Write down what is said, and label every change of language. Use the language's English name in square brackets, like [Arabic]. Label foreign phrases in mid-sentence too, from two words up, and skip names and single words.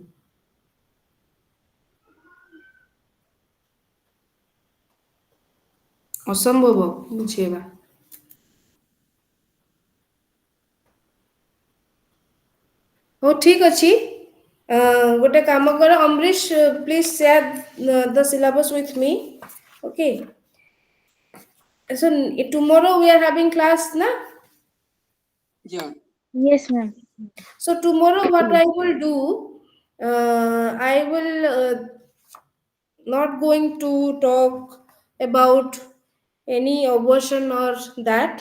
[Odia] ଅସମ୍ଭବ ବୁଝେଇବା। ହଉ ଠିକ ଅଛି। ଗୋଟେ କାମ କର [English] ଅମରିଶ, please share the syllabus with me. Okay, so tomorrow we are having class na? Yeah. Yes, ma'am. So tomorrow what I will do, I will not going to talk about any abortion or that.